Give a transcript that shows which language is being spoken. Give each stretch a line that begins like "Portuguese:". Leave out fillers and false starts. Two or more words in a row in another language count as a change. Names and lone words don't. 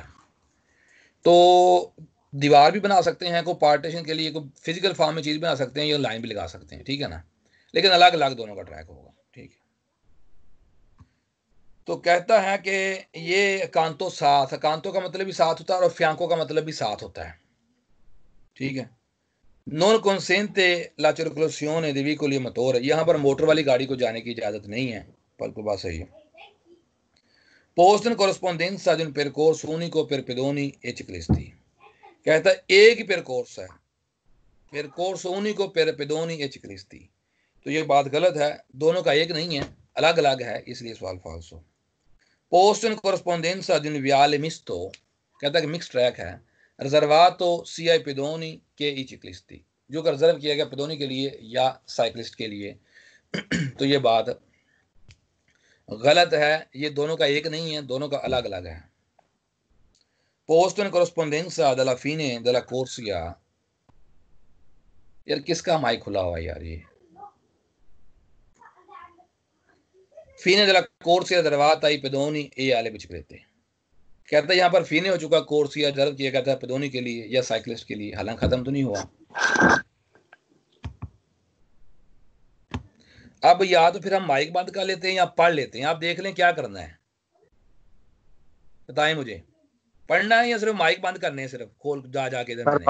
Hindi: तो दीवार भी बना सकते हैं, कोई पार्टीशन के लिए कोई फिजिकल फॉर्म में चीज बना सकते हैं, ये लाइन भी लगा सकते हैं, ठीक है ना, लेकिन अलग अलग दोनों का ट्रैक होगा, ठीक है। तो कहता है कि ये कांतो साथ, कांतो का मतलब भी साथ होता है, और फ्यांको का मतलब भी साथ होता है, ठीक है।
Italian: non consente la circolazione di veicoli a motore,
Hindi: यहाँ पर मोटर वाली गाड़ी को जाने की इजाजत नहीं है, बिल्कुल बात सही है।
Italian: posto in corrispondenza di un percorso unico per pedoni e ciclisti,
Hindi: कहता है एक ही percorso है,
Italian: percorso unico per pedoni e ciclisti,
Hindi: तो ये बात गलत है, दोनों का एक नहीं है, अलग अलग है, इसलिए सवाल फाल्सो।
Italian: posto in corrispondenza di un viale misto,
Hindi: कहता है कि मिक्स ट्रैक है,
Italian: riservato sia ai pedoni che i ciclisti,
Hindi: जो कि रिजर्व किया गया पेदोनी के लिए या साइकिलिस्ट के लिए। तो ये बात गलत है, ये दोनों का एक नहीं है, दोनों का अलग अलग है।
Italian: posto in corrispondenza della fine della corsia,
Hindi: यार किसका माइक खुला हुआ है यार, ये
Italian: fine della corsia riservata ai pedoni e alle biciclette,
Hindi: कहता है यहाँ पर फीने हो चुका कोर्स या रिजर्व किया गया था पेदोनी के लिए या साइकिलिस्ट के लिए, हालांकि खत्म तो नहीं हुआ। अब या तो फिर हम माइक बंद कर लेते हैं या पढ़ लेते हैं, आप देख लें क्या करना है, बताएं मुझे, पढ़ना है या सिर्फ माइक बंद करने हैं, सिर्फ खोल जाके इधर मैंने